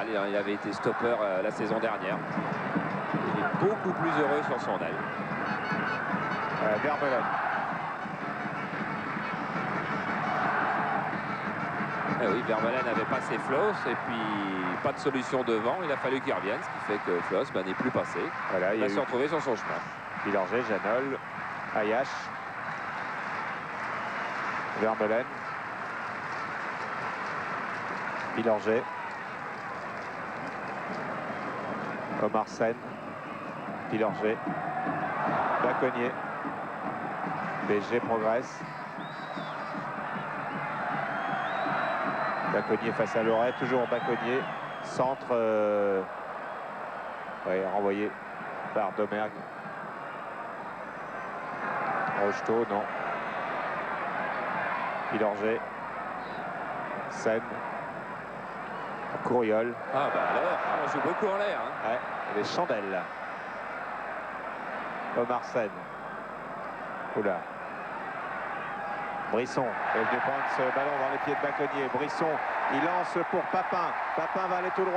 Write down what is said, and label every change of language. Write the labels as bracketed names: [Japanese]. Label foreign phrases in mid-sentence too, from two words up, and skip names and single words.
[French] Il avait été stopper la saison dernière. Il est beaucoup plus heureux sur son aile. Vermeulen. Eh oui, Vermeulen avait passé Floss et puis pas de solution devant. Il a fallu qu'il revienne, ce qui fait que Floss n'est plus passé. Voilà, il va se retrouver sur son chemin. Pilorget, Janol, Ayache, Vermeulen, Pilorget, Omar Sen, Pilorget, Bacconnier. PSG progresse. Bacconnier face à Loret, toujours Bacconnier. Centre renvoyé par Domergue. Rocheteau, non. Pilorget. Sen. Courriol. Ah bah alors, on joue beaucoup en l'air. Hein. Ouais, les chandelles. Omar Sen. Oula. Brisson est venu prendre ce ballon dans les pieds de Bacconnier. Brisson, il lance pour Papin. Papin va aller tout droit.